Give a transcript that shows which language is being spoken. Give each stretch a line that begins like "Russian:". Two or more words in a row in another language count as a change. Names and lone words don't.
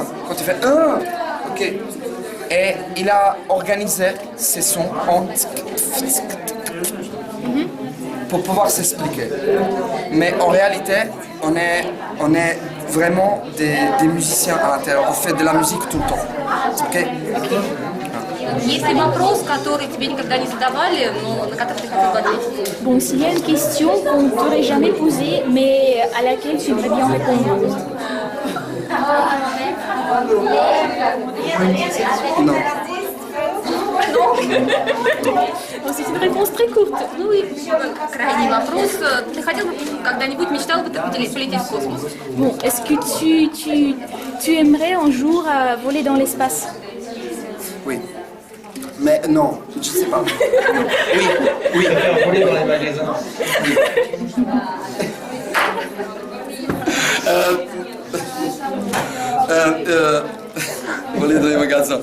French: Quand il fait 1, ok. Et il a organisé ces sons en pour pouvoir s'expliquer. Mais en réalité, on est vraiment des musiciens à l'intérieur. On fait de la musique tout le temps. Ok?
Russian: Есть ли вопрос, который тебе никогда не задавали, но на который ты хотел бы ответить?
French: Bon, s'il y a une question qu'on ne t'aurait jamais posée, mais à laquelle tu aimerais bien répondre. Non. Bon, c'est une réponse très courte.
Russian: Ну и крайний вопрос. Ты хотел бы когда-нибудь, мечтал бы ты полететь в космос?
French: Bon, est-ce que tu aimerais un jour voler dans l'espace? Oui. Mais non, je sais pas. Oui, oui. Voler dans les magasins. Voler dans les magasins.